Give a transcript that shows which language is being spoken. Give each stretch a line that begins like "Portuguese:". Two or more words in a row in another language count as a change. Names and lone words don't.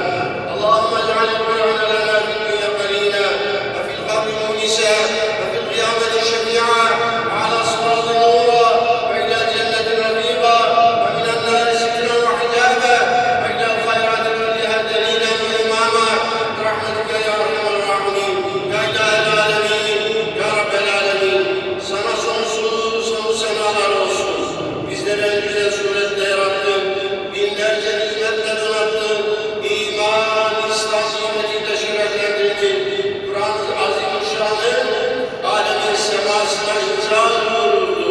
Arabic: اللهم اجعل القرآن لنا في الدنيا قرينا وفي القبر مونسا وفي القيامة شفيعا وعلى الصراط نورا وإلى الجنة رفيقا ومن النار سترا وحجابا وإلى الخيرات كلها دليلا وإماما برحمتك يا أرحم الراحمين يا إله العالمين يا رب العالمين.
Turkish: Sana sonsuz senalar olsun. Bizleri en güzel surette yarattın. Binlerce nimetle donattın. İman, İslam nimetiyle şereflendirdin. Kur'an-ı Azimüşşan'ın alemin semasına imza vuruldu.